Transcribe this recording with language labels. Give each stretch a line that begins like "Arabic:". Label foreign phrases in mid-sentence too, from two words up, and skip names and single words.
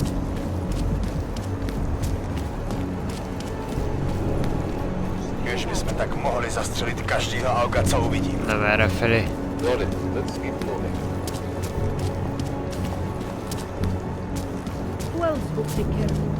Czech: Kež bychom tak mohli zastřelit každýho auga, co uvidím.
Hungarian: Nem erre felé.
English: Got it. Let's keep moving. Who else will take care of you?